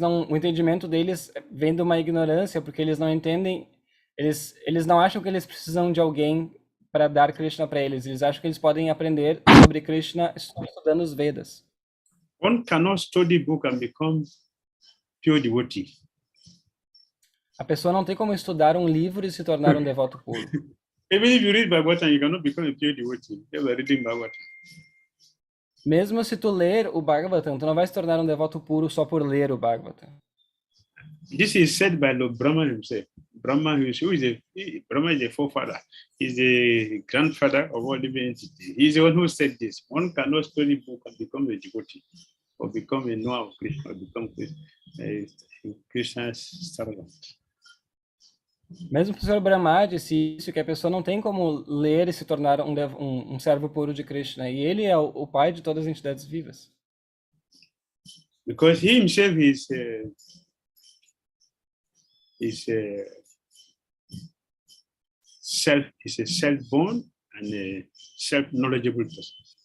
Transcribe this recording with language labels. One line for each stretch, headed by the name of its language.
Portuguese: O entendimento deles vem de uma ignorância, porque eles não entendem, eles não acham que eles precisam de alguém para dar Krishna para eles. Eles acham que eles podem aprender sobre Krishna estudando os Vedas.
English: One cannot study book and become pure devotee.
Portuguese: A pessoa não tem como estudar um livro e se tornar um devoto puro.
English: Even if you read Bhagavatam, you cannot become a pure devotee. You are reading Bhagavatam.
Portuguese: Mesmo se tu ler o Bhagavatam, tu não vai se tornar um devoto puro só por ler o Bhagavatam.
English: This is said by Lord Brahma himself. Brahma, Brahma is the forefather. He's the grandfather of all living entities. He's the one who said this. One cannot study book and become a devotee, or become a knower of Krishna, or become a Krishna's servant.
Portuguese: Mesmo o Sr. Brahma disse isso, que a pessoa não tem como ler e se tornar um servo puro de Krishna. E ele é o pai de todas as entidades vivas.
English: Because he himself is a self-born and a self-knowledgeable person.